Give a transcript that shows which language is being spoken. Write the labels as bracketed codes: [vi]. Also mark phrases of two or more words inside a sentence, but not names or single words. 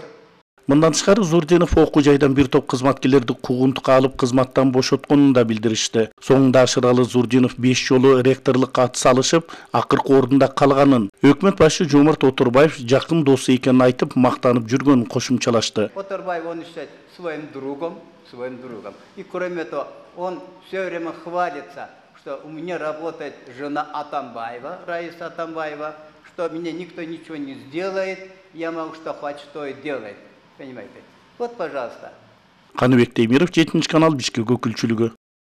[ky] Мындан тышкары Зурдинов окуу жайдан бир топ кызматкерлерди куугунтукка алып кызматтан бошотконун да билдиришти. Соңунда Ашыралы Зурдинов 5 жолу ректорлукка ат салышып, акыркы ордунда калганын, өкмөт башы Жоомарт Оторбаев жакын досу экенин айтып, мактанып жүргөнүн кошумчалашты. [ru] Оторбаев он считает своим другом. И кроме того, он все время хвалится, что у меня работает жена Атамбаева, Раиса Атамбаева, что мне никто ничего не сделает, я могу что хоть что и делать. Понимаете? Вот, пожалуйста. [ky] Каныбек Темиров, 7 канал, Бишкек өкүлчүлүгү.